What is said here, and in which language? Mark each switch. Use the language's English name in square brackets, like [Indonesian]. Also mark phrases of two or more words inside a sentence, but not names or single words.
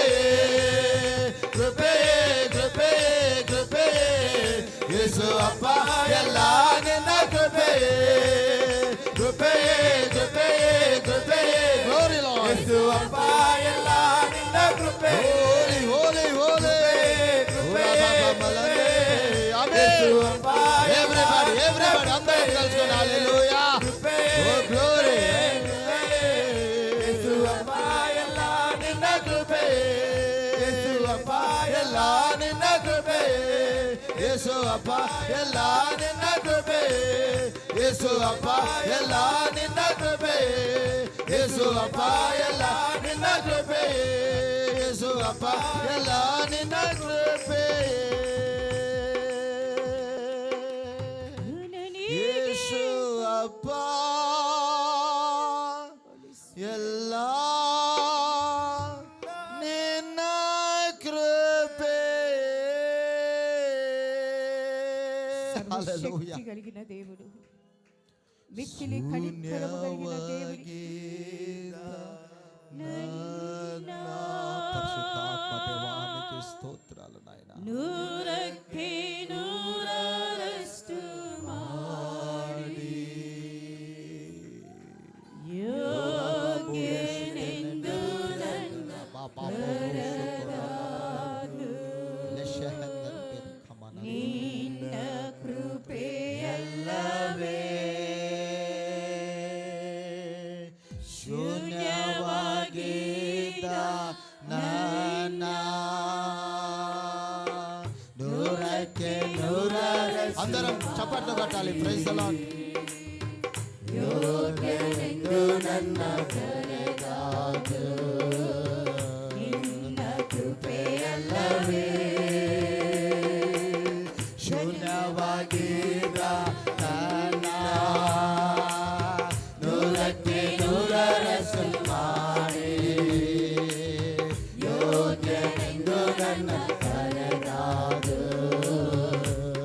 [Kannada] ಕೃಪೆ ಕೃಪೆ ಕೃಪೆ ಯೇಸು ಅಪ್ಪ, ಎಲ್ಲ ನಿನ್ನ ಕೃಪೆ. ಕೃಪೆ ಕೃಪೆ ಕೃಪೆ [English] glory lord [Kannada] ಯೇಸು ಅಪ್ಪ, ಎಲ್ಲ ನಿನ್ನ ಕೃಪೆ. [English] holy holy holy everybody everybody [Telugu] అందరూ కలుసుకొని హల్లెలూయా. ఓ గ్లోరీ యేసు అప్ప, [Kannada] ಎಲ್ಲ ನಿನ್ನ ಕೃಪೆ. [Telugu] యేసు అప్ప, [Kannada] ಎಲ್ಲ ನಿನ್ನ ಕೃಪೆ. [Telugu] యేసు అప్ప, [Kannada] ಎಲ್ಲ ನಿನ್ನ ಕೃಪೆ. [Telugu] యేసు అప్ప, [Kannada] ಎಲ್ಲ ನಿನ್ನ ಕೃಪೆ. యేసు ಅಪ್ಪ, ಎಲ್ಲ ನಿನ್ನ ಕೃಪೆ. యేసు ಅಪ್ಪ, ಎಲ್ಲ ನಿನ್ನ ಕೃಪೆ. యేసు ಅಪ್ಪ, ಎಲ್ಲ ನಿನ್ನ ಕೃಪೆ. [Telugu] హల్లెలూయా. శక్తి కలిగిన దేవుడు, మిక్కిలి కనికరము కలిగిన దేవుడికి పరిశుద్ధాత్మ దేవానికి స్తోత్రాలు నాయనా. [Kannada] నూరಕ್ಕೆ ನೂರರಷ್ಟು ಮಾಡಿ ಯೋಗ್ಯನೆಂದು ನನ್ನ ನಿನ್ನ ಕೃಪೆಯಲ್ಲವೇ ಶೂನ್ಯವಾಗಿದ್ದ ನನ್ನ ನೂರಕ್ಕೆ ನೂರರಷ್ಟು. [Telugu] అందరం చప్పట్లు కొట్టాలి. [English] praise the lord. [Kannada] ಯೋಗ್ಯನೆಂದು ನನ್ನ ಕರೆದಾದು ನಿನ್ನ ಕೃಪೆಯಲ್ಲವೇ ಶೂನ್ಯವಾಗಿದ್ದ ನನ್ನ ನೂರಕ್ಕೆ ನೂರರಷ್ಟು ಮಾಡಿ ಯೋಗ್ಯನೆಂದು ನನ್ನ ಕರೆದಾದು